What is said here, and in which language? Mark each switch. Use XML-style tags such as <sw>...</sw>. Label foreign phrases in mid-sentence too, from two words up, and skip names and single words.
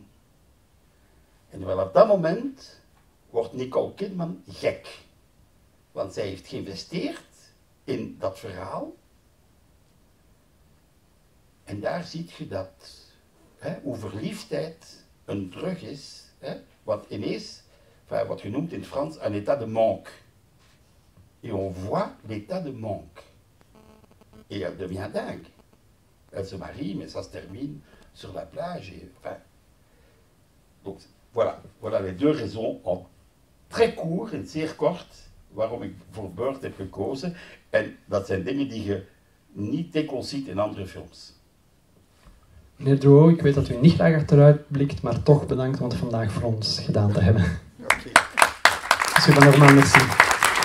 <nl>En wel op dat moment wordt Nicole Kidman gek. Want zij heeft geïnvesteerd in dat verhaal. En daar zie je dat, hoe verliefdheid een drug is, wat ineens, wat genoemd in het Frans,</nl> <fr>un état de manque. Et on voit l'état de manque. Et elle devient dingue. Elle se marie, mais ça se termine sur la plage. Et, enfin, donc, voilà les deux raisons, en très court</fr> <nl>en zeer kort, waarom ik voor Bird heb gekozen. En dat zijn dingen die je niet dikwijls ziet in andere films. Meneer Drouot, ik weet dat u niet graag achteruit blikt, maar toch bedankt om het vandaag voor ons gedaan te hebben. Okay. Super normaal, merci.</nl>